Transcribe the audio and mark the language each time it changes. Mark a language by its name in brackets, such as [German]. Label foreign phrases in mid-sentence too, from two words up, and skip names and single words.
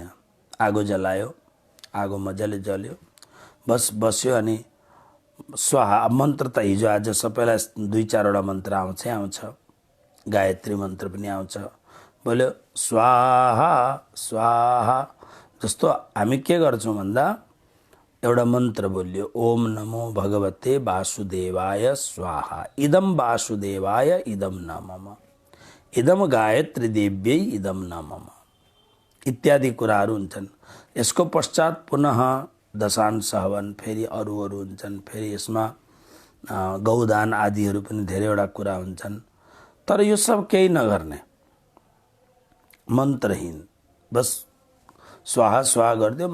[Nepali] आगो जलायो, आगो मजाले जल्यो, बस बस्यो अनि स्वाहा। मन्त्र त हिजो आज सबैलाई 2-4वटा मन्त्र आउँछ, गायत्री मन्त्र पनि आउँछ। बोल्यो स्वाहा स्वाहा, जस्तो हामी के गर्छौँ भन्दा एउटा मन्त्र बोल्यो, [Sanskrit] ओम नमो भगवते वासुदेवाय स्वाहा, इदम वासुदेवाय इदम न मम, इदम गायत्री देव्यै इदम न मम [Nepali] इत्यादि कुराहरू हुन्छन्। यसको पश्चात पुनः दशांश हवन, फेरि अरू हुन्छन्, फेरि यसमा गौदान आदिहरू पनि धेरैवटा कुरा हुन्छन्। तर यो सब केही नगर्ने, मन्त्रहीन, बस स्वाहा स्वाहा गरिदियो।